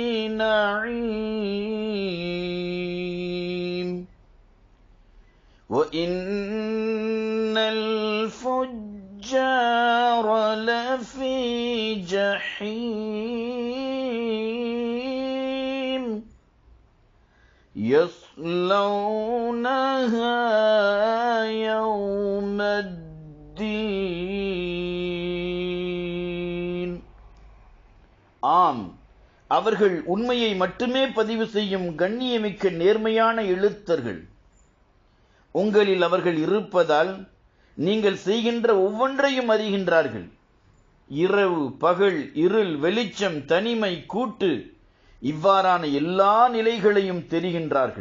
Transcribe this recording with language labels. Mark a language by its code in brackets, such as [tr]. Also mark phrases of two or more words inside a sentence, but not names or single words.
[ar] نعيم وإن الفجار لفي جحيم يصلونها يوم الدين. [ta] ஆம், அவர்கள் உண்மையை மட்டுமே பதிவு செய்யும் கண்ணியமிக்க நேர்மையான எழுத்தர்கள். உங்களில் அவர்கள் இருப்பதால் நீங்கள் செய்கின்ற ஒவ்வொன்றையும் அறிகின்றார்கள். இரவு, பகல், இருள், வெளிச்சம், தனிமை, கூட்டு, இவ்வாறான எல்லா நிலைகளையும் தெரிகின்றார்கள்.